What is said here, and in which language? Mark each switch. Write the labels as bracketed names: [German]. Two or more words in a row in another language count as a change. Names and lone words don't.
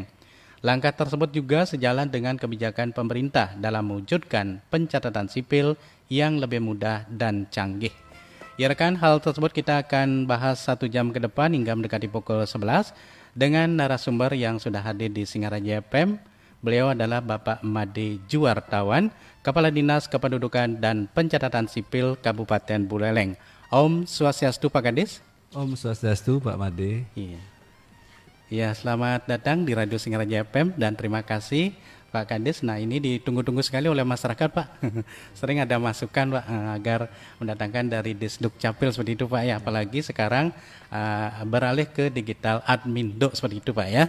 [Indonesian] Langkah tersebut juga sejalan dengan kebijakan pemerintah dalam mewujudkan pencatatan sipil yang lebih mudah dan canggih. Ya rekan, hal tersebut kita akan bahas 1 jam ke depan hingga mendekati pukul 11 dengan narasumber yang sudah hadir di Singaraja FM. Beliau adalah Bapak Made Juwartawan, Kepala Dinas Kependudukan dan Pencatatan Sipil Kabupaten Buleleng. [Balinese] Om Swastiastu [Indonesian] Pak Kadis. [Balinese] Om Swastiastu [Indonesian] Pak Made. Iya. Ya, selamat datang di Radio Singaraja FM dan terima kasih Pak Kadis. Nah, ini ditunggu-tunggu sekali oleh masyarakat, Pak. Sering ada masukan, Pak, agar mendatangkan dari Disduk Capil seperti itu, Pak ya. Apalagi sekarang beralih ke digital admindo seperti itu, Pak ya.